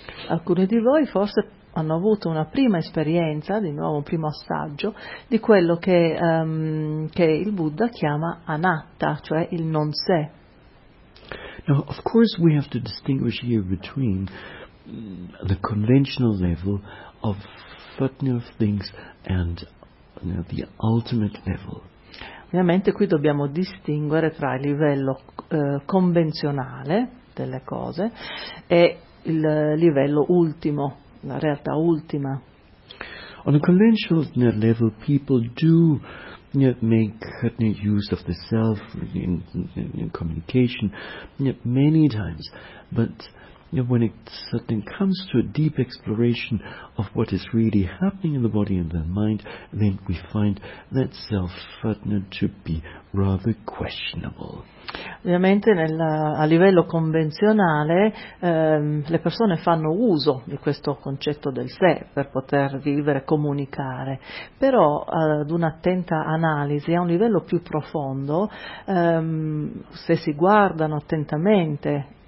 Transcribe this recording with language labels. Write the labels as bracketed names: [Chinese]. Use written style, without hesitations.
[Italian] Alcuni di voi forse hanno avuto una prima esperienza, di nuovo un primo assaggio, di quello che il Buddha chiama anatta, cioè il non-sé. [English] Now, of course, we have to distinguish here between the conventional level of things and the ultimate level. [Italian] Ovviamente qui dobbiamo distinguere tra il livello convenzionale delle cose e il livello ultimo, la realtà ultima. [English] On a conventional level, people do make use of the self in communication many times, but when it suddenly comes to a deep exploration of what is really happening in the body and the mind, then we find that self to be rather questionable. [Italian] Ovviamente a livello convenzionale le persone fanno uso di questo concetto del sé per poter vivere, comunicare, però ad un'attenta analisi, a un livello più profondo, se si guardano attentamente